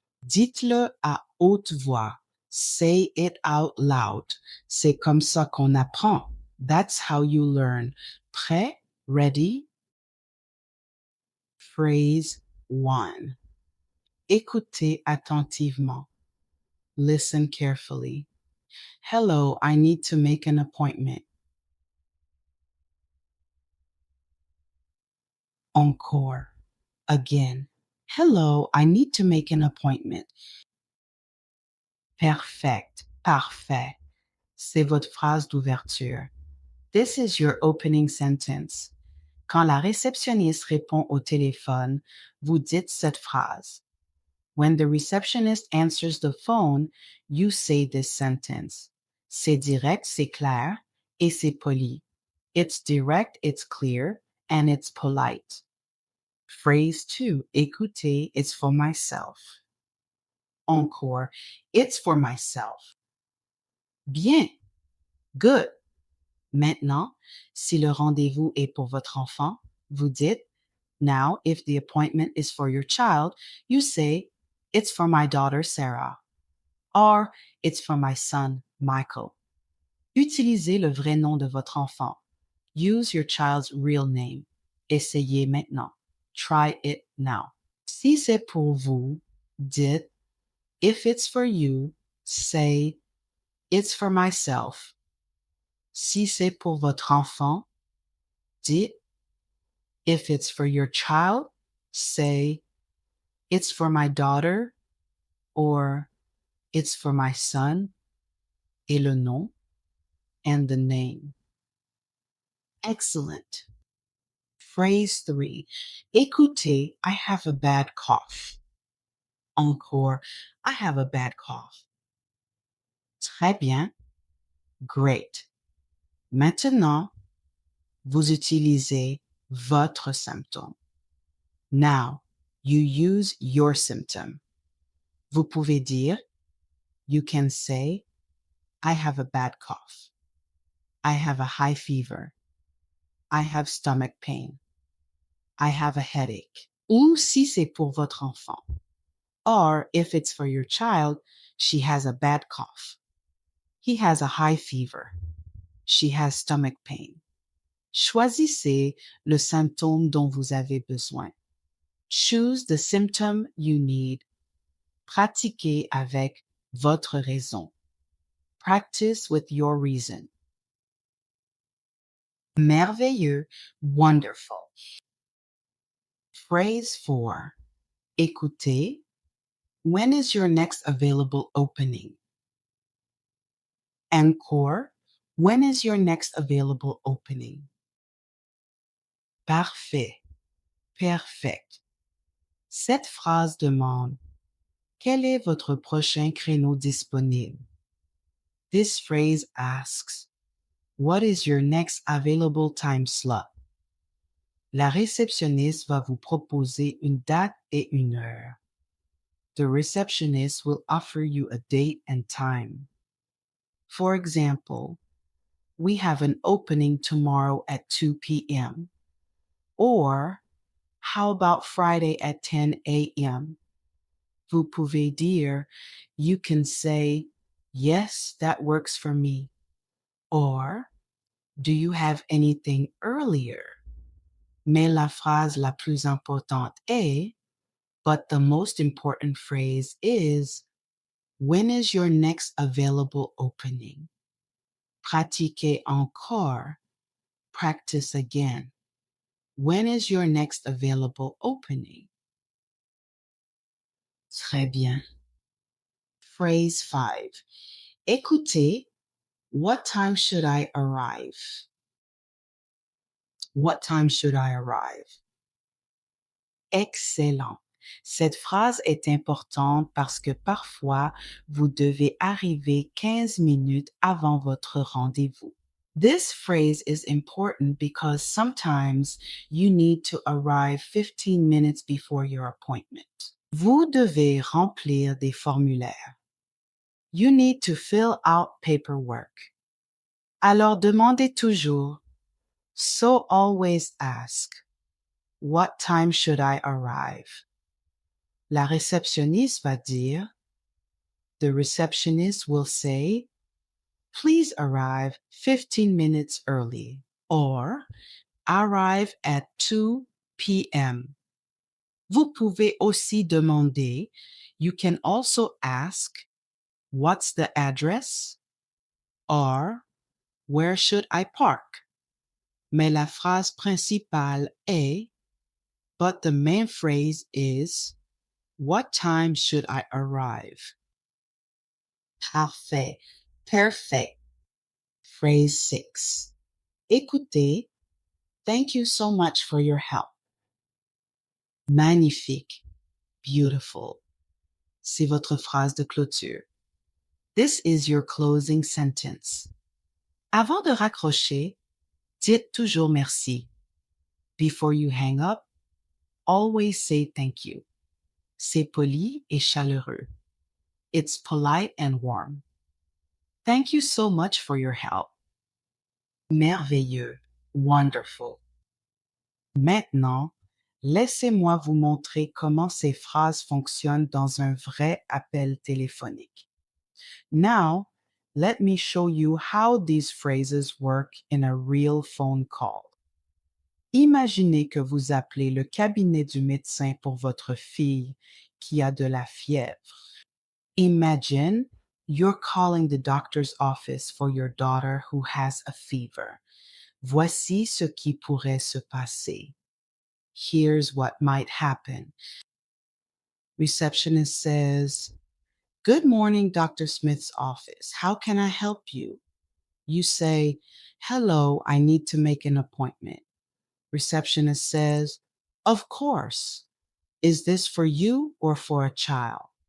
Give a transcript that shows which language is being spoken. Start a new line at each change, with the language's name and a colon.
French: Dites-le à haute voix.
English: Say it out loud.
French: C'est comme ça qu'on apprend.
English: That's how you learn.
French: Prêt?
English: Ready?
French: Phrase 1. Écoutez attentivement.
English: Listen carefully. Hello, I need to make an appointment.
French: Encore.
English: Again. Hello, I need to make an appointment. Perfect.
French: Parfait. C'est votre phrase d'ouverture.
English: This is your opening sentence.
French: Quand la réceptionniste répond au téléphone, vous dites cette phrase.
English: When the receptionist answers the phone, you say this sentence.
French: C'est direct, c'est clair, et c'est poli.
English: It's direct, it's clear, and it's polite.
French: Phrase 2. Écoutez,
English: it's for myself.
French: Encore.
English: It's for myself.
French: Bien.
English: Good.
French: Maintenant, si le rendez-vous est pour votre enfant, vous dites,
English: now, if the appointment is for your child, you say, it's for my daughter, Sarah. Or, it's for my son, Michael.
French: Utilisez le vrai nom de votre enfant.
English: Use your child's real name.
French: Essayez maintenant.
English: Try it now.
French: Si c'est pour vous, dites,
English: if it's for you, say, it's for myself.
French: Si c'est pour votre enfant, dites
English: if it's for your child, say it's for my daughter or it's for my son
French: et le nom
English: and the name. Excellent.
French: Phrase 3. Écoutez,
English: I have a bad cough.
French: Encore,
English: I have a bad cough.
French: Très bien.
English: Great.
French: Maintenant, vous utilisez votre symptôme.
English: Now, you use your symptom.
French: Vous pouvez dire,
English: you can say, I have a bad cough. I have a high fever. I have stomach pain. I have a headache.
French: Ou si c'est pour votre enfant.
English: Or if it's for your child, she has a bad cough. He has a high fever. She has stomach pain.
French: Choisissez le symptôme dont vous avez besoin.
English: Choose the symptom you need.
French: Pratiquez avec votre raison.
English: Practice with your reason.
French: Merveilleux,
English: wonderful.
French: Phrase 4. Écoutez.
English: When is your next available opening?
French: Encore.
English: When is your next available opening?
French: Parfait.
English: Perfect.
French: Cette phrase demande quel est votre prochain créneau disponible?
English: This phrase asks what is your next available time slot?
French: La réceptionniste va vous proposer une date et une heure.
English: The receptionist will offer you a date and time. For example, we have an opening tomorrow at 2 p.m. Or, how about Friday at 10 a.m.?
French: Vous pouvez dire,
English: you can say, yes, that works for me. Or, do you have anything earlier?
French: Mais la phrase la plus importante est,
English: but the most important phrase is, when is your next available opening?
French: Pratiquez encore.
English: Practice again. When is your next available opening?
French: Très bien. Phrase 5. Écoutez,
English: what time should I arrive? What time should I arrive? Excellent.
French: Cette phrase est importante parce que parfois, vous devez arriver 15 minutes avant votre rendez-vous.
English: This phrase is important because sometimes you need to arrive 15 minutes before your appointment.
French: Vous devez remplir des formulaires.
English: You need to fill out paperwork.
French: Alors demandez toujours.
English: So always ask, what time should I arrive?
French: La réceptionniste va dire,
English: the receptionist will say, please arrive 15 minutes early, or arrive at 2 p.m.
French: Vous pouvez aussi demander,
English: you can also ask, what's the address? Or, where should I park?
French: Mais la phrase principale est,
English: but the main phrase is, what time should I arrive?
French: Parfait.
English: Perfect.
French: Phrase 6. Écoutez,
English: thank you so much for your help.
French: Magnifique.
English: Beautiful.
French: C'est votre phrase de clôture.
English: This is your closing sentence.
French: Avant de raccrocher, dites toujours merci.
English: Before you hang up, always say thank you.
French: C'est poli et chaleureux.
English: It's polite and warm. Thank you so much for your help.
French: Merveilleux.
English: Wonderful.
French: Maintenant, laissez-moi vous montrer comment ces phrases fonctionnent dans un vrai appel téléphonique.
English: Now, let me show you how these phrases work in a real phone call.
French: Imaginez que vous appelez le cabinet du médecin pour votre fille qui a de la fièvre. Imagine
English: You're calling the doctor's office for your daughter who has a fever. Voici ce qui pourrait se passer. Here's what might happen. Receptionist says, "Good morning, Dr. Smith's office. How can I help you?" You say, "Hello, I need to make an appointment." Receptionist says, "Of course. Is this for you or for a child?"